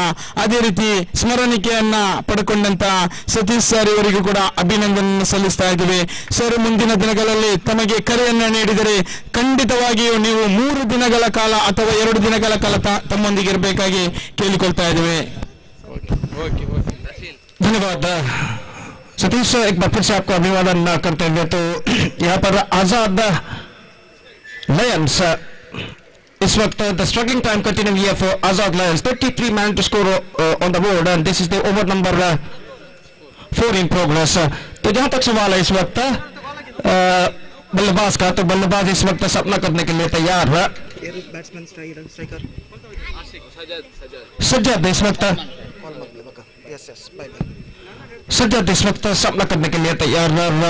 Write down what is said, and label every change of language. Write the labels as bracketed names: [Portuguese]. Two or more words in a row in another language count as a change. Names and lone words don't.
[Kannada] ಅದೇ ರೀತಿ ಸ್ಮರಣಿಕೆಯನ್ನ ಪಡ್ಕೊಂಡಂತ ಸತೀಶ್ ಸರ್ ಇವರಿಗೂ ಕೂಡ ಅಭಿನಂದನೆ ಸಲ್ಲಿಸ್ತಾ ಇದ್ದೀವಿ. ಸರ್, ಮುಂದಿನ ದಿನಗಳಲ್ಲಿ ತಮಗೆ ಕರೆಯನ್ನ ನೀಡಿದರೆ ಖಂಡಿತವಾಗಿಯೂ ನೀವು 3 ದಿನಗಳ ಕಾಲ ಅಥವಾ 2 ದಿನಗಳ ಕಾಲ ತಮ್ಮೊಂದಿಗೆ ಇರಬೇಕಾಗಿ ಕೇಳಿಕೊಳ್ತಾ ಇದ್ದೀವಿ. [Hindi] धन्यवाद सतीश. एक बार फिर से आपको अभिवादन करते हुए, तो यहाँ पर आजाद Lions इस वक्त [English] the struggling time continuing here for Azad Lions. 33 man to score on the board, and this is the over number 4 in progress. [Hindi] तो जहां तक सवाल है इस वक्त बल्लेबाज का, तो बल्लेबाज इस वक्त सपना करने के लिए तैयार है। [English] batsman striker [Hindi] सज्जद इस वक्त सज्जद इस वक्त सपना करने के लिए तैयार है।